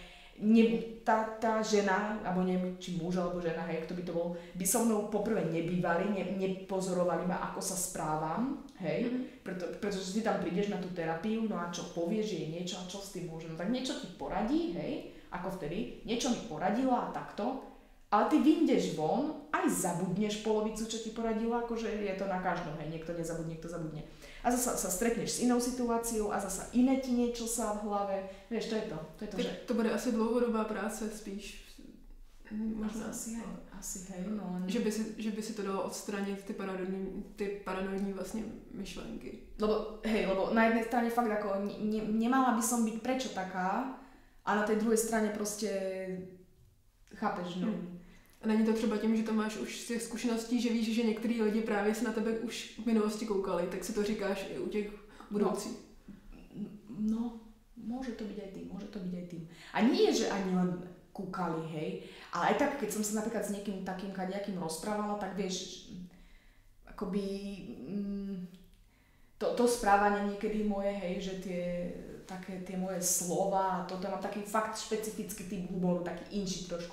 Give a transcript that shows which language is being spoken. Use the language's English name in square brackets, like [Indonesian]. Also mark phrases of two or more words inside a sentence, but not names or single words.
[Slovak] tá žena, alebo neviem, či muž alebo žena, hej, kto by to bol, by so mnou poprvé nebývali, nepozorovali ma, ako sa správam, hej, pretože ty tam prídeš na tú terapiu, no a čo povieš, že je niečo a čo s tým môže, no tak niečo ti poradí, hej, ako vtedy, niečo mi poradila a takto, ale ty vyjdeš von, aj zabudneš polovicu, čo ti poradila, akože je to na každom, hej, niekto nezabudne, niekto zabudne. A zasa sa stretneš s inou situáciou a zasa iné ti niečo sa v hlave, vieš, to je to, že... [Czech] To bude asi dlouhodobá práce spíš. [Slovak] Možná asi hej, no. [Czech] Že by si to dalo odstranit ty paranoidní vlastně myšlenky. [Slovak] Lebo na jednej strane fakt ako nemala by som byť prečo taká a na tej druhej strane proste chápeš, no. [Czech] A není to třeba tím, že to máš už z těch zkušeností, že víš, že některý lidi právě se na tebe už v minulosti koukali, tak si to říkáš i u těch budoucích. [Slovak] No, môže to byť aj tým. A nie, že ani len kúkali, hej, ale aj tak, keď som sa napríklad s niekým takým kadejakým rozprávala, tak vieš, akoby to správanie niekedy moje, hej, že tie moje slova, toto mám taký fakt špecifický typ humoru, taký inší trošku.